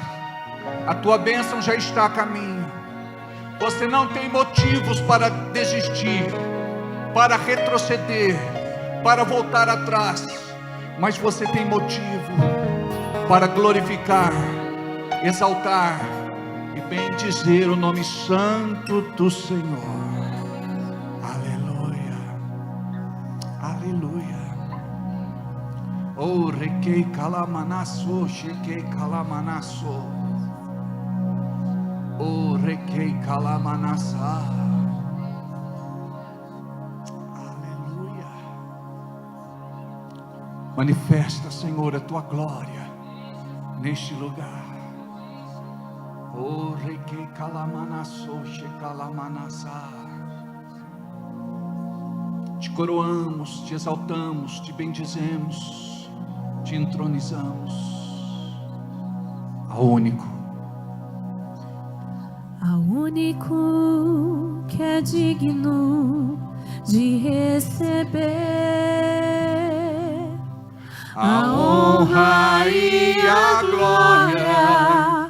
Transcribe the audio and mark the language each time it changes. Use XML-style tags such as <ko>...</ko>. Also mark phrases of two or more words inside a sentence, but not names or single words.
<pt>A Tua bênção já está a caminho. Você não tem motivos para desistir, para retroceder, para voltar atrás, mas você tem motivo para glorificar, exaltar e bendizer o nome santo do Senhor. Aleluia, aleluia. Oh, requei calamanasso, chequei calamanasso. Oh, requei calamanassá. Aleluia. Manifesta, Senhor, a Tua glória neste lugar. Oh, requei calamanassou, checalamanassa. Te coroamos, te exaltamos, te bendizemos, te entronizamos ao único que é digno de receber a honra e a glória,</pt>